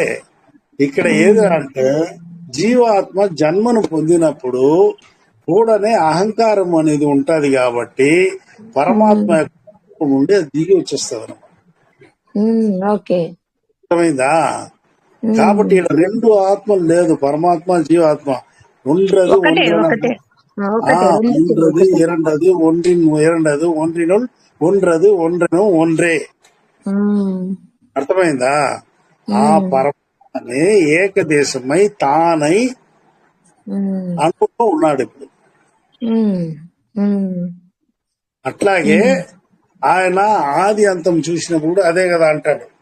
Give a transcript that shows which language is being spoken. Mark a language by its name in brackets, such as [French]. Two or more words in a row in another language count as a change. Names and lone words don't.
[Telugu] ఇక్కడ ఏది అంటే జీవాత్మ జన్మను పొందినప్పుడు కూడానే అహంకారం అనేది ఉంటది కాబట్టి పరమాత్మ యొక్క నుండి అది దిగి వచ్చేస్తుంది అన్నమాట. ఓకే. అర్థమైందా? కాబట్టి ఇక్కడ 2 ఆత్మలు లేదు, పరమాత్మ జీవాత్మ ఉండదు. ఒకటే ఒకటే ఒకటే, రెండిటిది [Tamil] ஒன்றது [Telugu] ఒకటే. [Tamil] இரண்டது ஒன்றின் இரண்டது ஒன்றினுள் ஒன்றது ஒன்றను ஒன்றே. [Telugu] అర్థమైందా? ఆ పరమాత్మనే ఏకదేశమై తానై అనుకుంటూ ఉన్నాడు ఇప్పుడు. అట్లాగే ఆయన ఆది అంతం చూసినప్పుడు అదే కదా అంటాడు.